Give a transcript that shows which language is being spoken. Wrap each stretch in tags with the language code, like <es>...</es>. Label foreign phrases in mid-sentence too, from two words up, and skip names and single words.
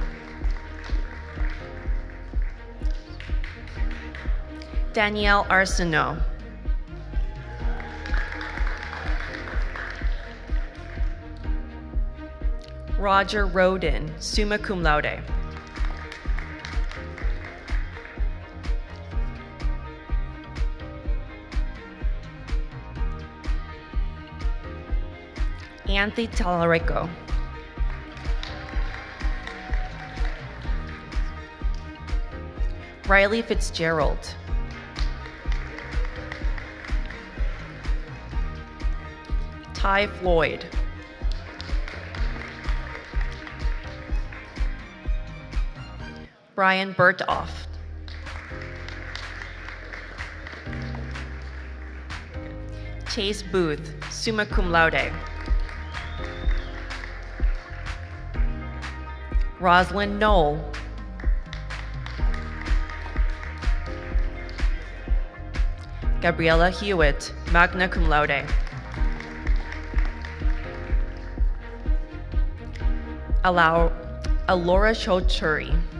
<en>Danielle Arsenault. Roger Roden,</en> <la>summa cum laude.</la> <en>Anthony Talarico. Riley Fitzgerald. Ty Floyd. Brian Bertoff. Chase Booth,</en> <la>summa cum laude.</la> <en>Rosalind Knoll. Gabriella Hewitt,</en> <la>magna cum laude.</la> <en>Alora Chochuri.</en>